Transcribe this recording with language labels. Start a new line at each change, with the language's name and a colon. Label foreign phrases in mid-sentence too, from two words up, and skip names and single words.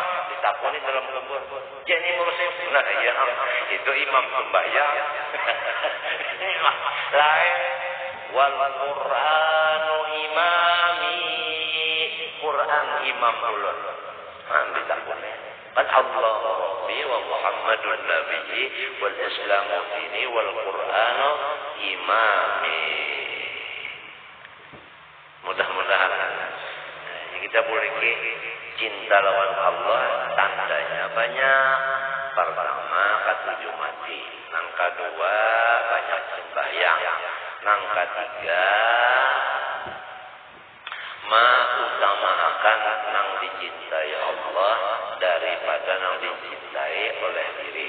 Banjar: Ditakuni dalam kubur. Jadi muslim. Nah ya, itu imam sembahyang.
Arabic: Lain والقرآن إمامي.
Banjar: Quran imam ulun. Ditakuni.
Arabic: Kan الله ربي ومحمد نبي والإسلام ديني والقرآن إمامي.
Banjar: Mudah-mudahan kita boleh cinta lawan Allah, tandanya banyak. Pertama, ketujuh mati. Nang kedua, banyak sembahyang. Nang ketiga, mengutamakan nang dicintai Allah daripada nang dicintai oleh diri.